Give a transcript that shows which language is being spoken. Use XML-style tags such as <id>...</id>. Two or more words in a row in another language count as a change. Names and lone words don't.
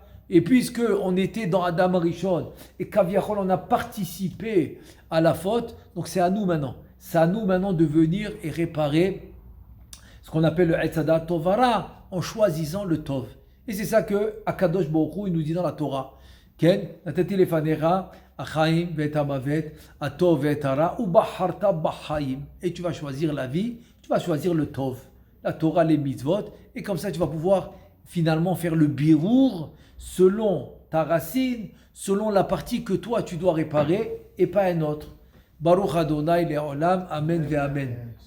<fr>Et puisque on était dans</fr> <he>אדם הראשון,</he> <fr>et Kaviachol, on a participé à la faute, donc c'est à nous maintenant. C'est à nous maintenant de venir et réparer ce qu'on appelle le</fr> <he>עץ הדעת טוב ורע</he> <fr>en choisissant le Tov. Et c'est ça que</fr> <he>הקדוש ברוך הוא,</he> <fr>il nous dit dans la Torah.</fr> <he>כן נתתי לפניך החיים ואת המוות הטוב ואת הרע ובחרת בחיים.</he> <fr>Et tu vas choisir la vie, tu vas choisir le Tov, la Torah, les mitzvot, et comme ça tu vas pouvoir finalement faire le birour selon ta racine, selon la partie que toi tu dois réparer et pas un autre.</fr> <he>ברוך אדני לעולם אמן ואמן.</he>